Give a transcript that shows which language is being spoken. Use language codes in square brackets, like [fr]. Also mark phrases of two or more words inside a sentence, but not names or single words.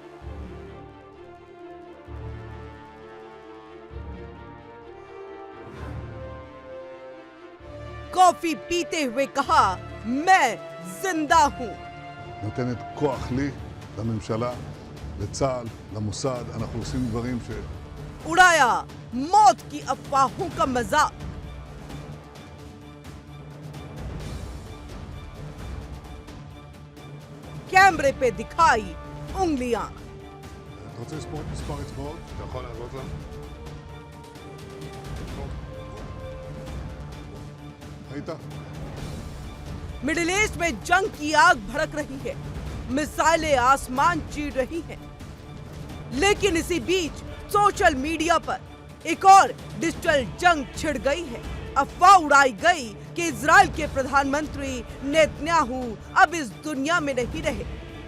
[hi] कॉफी पीते हुए कहा मैं जिंदा हूं। [he] נותנת כוח לי, לממשלה, לצה"ל, למוסד, אנחנו עושים דברים [hi] उड़ाया मौत की अफवाहों का मजाक। कैमरे पे दिखाई उंगलियां। [he] אתה רוצה לספור את מספר אצבעות? אתה יכול להראות לנו? ראית? [hi] मिडिल ईस्ट में जंग की आग भड़क रही है, मिसाइलें आसमान चीर रही हैं। लेकिन इसी बीच [en] social media [hi] पर एक और डिजिटल जंग छिड़ गई है। अफवाह उड़ाई गई कि इजराइल के प्रधानमंत्री नेतन्याहू अब इस दुनिया में नहीं रहे।